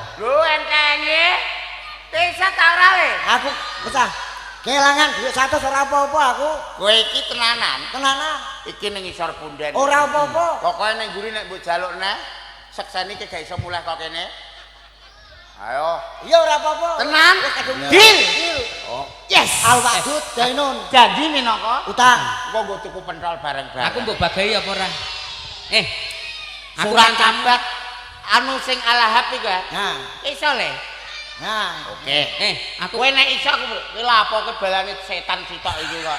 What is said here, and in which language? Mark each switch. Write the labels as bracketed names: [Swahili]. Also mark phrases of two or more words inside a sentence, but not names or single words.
[Javanese] Lho entenge. Bisa ta ora we? Aku pecah. Kelangan dhuwit 100 ora apa-apa aku. Kowe iki tenanan. Tenanan. Iki ning isor punden. Ora apa-apa. Pokoke ning nguri nek mbok jalukne, sekseni iki gak iso mulih kok kene. Ayo. Iya ora apa-apa. Tenan. Deal. Oh. Yes. Al Wadud Dainun. Janji minangka utang. Engko nggo tuku pentol bareng-bareng. Aku mbok bagahi apa ora? Aku surat Tabat anu sing Al-Lahab iku. Nah, iso le. Nah, oke. Aku kowe nek iso aku lha apa kowe balane setan sitok iki kok.